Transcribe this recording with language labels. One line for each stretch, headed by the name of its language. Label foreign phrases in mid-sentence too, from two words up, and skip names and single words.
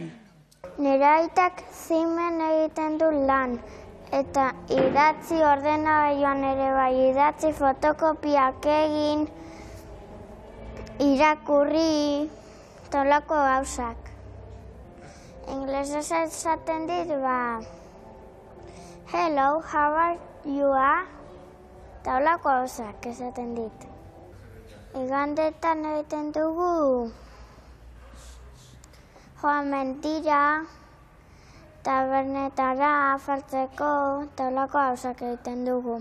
Basque: Nire aitak zimen egiten du lan. Eta idatzi ordenagailuan ere bai, idatzi fotokopiak egin, irakurri, tolako gauzak. Inglesez esaten dit,
English: hello, how are you?
Basque: Tolako gauzak esaten dit. Igandetan egiten dugu, joan mentira, tabernetara afaltzeko taulako gauzak egiten dugu.